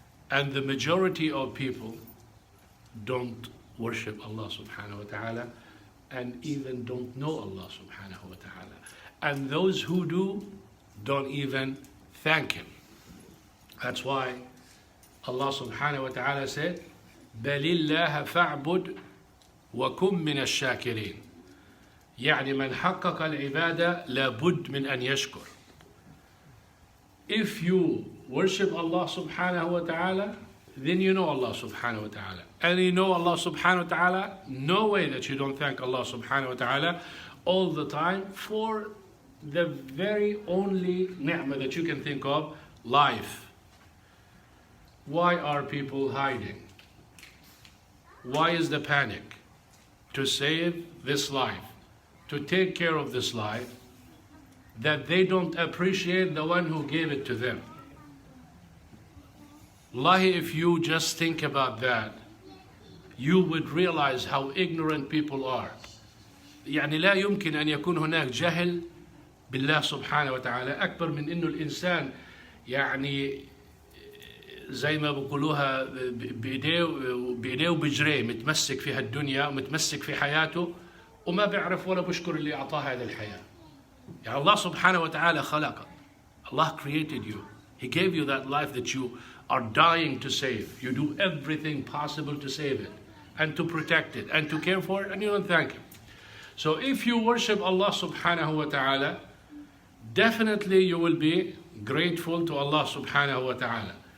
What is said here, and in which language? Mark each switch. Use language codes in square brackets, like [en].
[en] And the majority of people don't worship Allah subhanahu wa ta'ala and even don't know Allah subhanahu wa ta'ala. And those who do don't even thank Him. That's why Allah subhanahu wa ta'ala said, [ar] بَلِ اللَّهَ فَاعْبُدْ وَكُمْ مِنَ الشَّاكِرِينَ. يعني من حقق العبادة لابد من أن يشكر. [en] If you worship Allah subhanahu wa ta'ala, then you know Allah subhanahu wa ta'ala. And you know Allah subhanahu wa ta'ala, no way that you don't thank Allah subhanahu wa ta'ala all the time for the very only ni'mah that you can think of, life. Why are people hiding? Why is the panic? To save this life, to take care of this life, that they don't appreciate the one who gave it to them. Wallahi, if you just think about that, you would realize how ignorant people are. [ar] يعني لا يمكن أن يكون هناك جهل بالله سبحانه وتعالى أكبر من إنه الإنسان يعني زي ما بقولوها بإيديه وبجريه متمسك في هالدنيا ومتمسك في حياته وما بيعرف ولا بشكر اللي أعطاه هذه الحياة. يعني الله سبحانه وتعالى خلقك. [en] Allah created you. He gave you that life that you are dying to save. You do everything possible to save it and to protect it and to care for it, and you don't thank Him. So if you worship Allah subhanahu wa ta'ala, definitely you will be grateful to Allah subhanahu wa ta'ala.